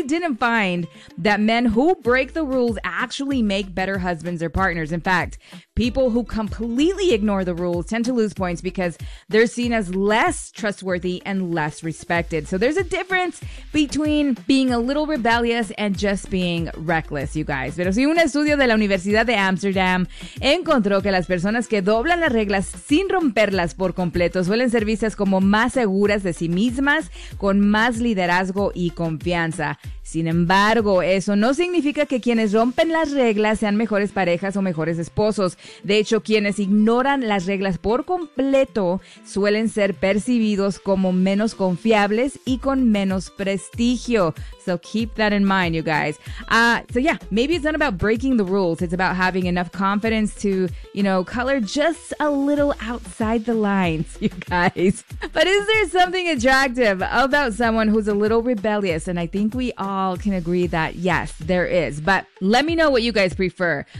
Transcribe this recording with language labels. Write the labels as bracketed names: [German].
[English] didn't find that men who break the rules actually make better husbands or partners. In fact, people who completely ignore the rules tend to lose points because they're seen as less trustworthy and less respected. So there's a difference between being a little rebellious and just being reckless, you guys. [Spanish] Pero si un estudio de la Universidad de Amsterdam encontró que las personas que doblan las reglas sin romperlas por completo suelen ser vistas como más seguras de sí mismas, con más liderazgo y confianza. Sin embargo, eso no significa que quienes rompen las reglas sean mejores parejas o mejores esposos. De hecho, quienes ignoran las reglas por completo suelen ser percibidos como menos confiables y con menos prestigio. [English] So keep that in mind, you guys. Maybe it's not about breaking the rules. It's about having enough confidence to, you know, color just a little outside the lines, you guys. But is there something attractive about someone who's a little rebellious? And I think we all can agree that, yes, there is. But let me know what you guys prefer.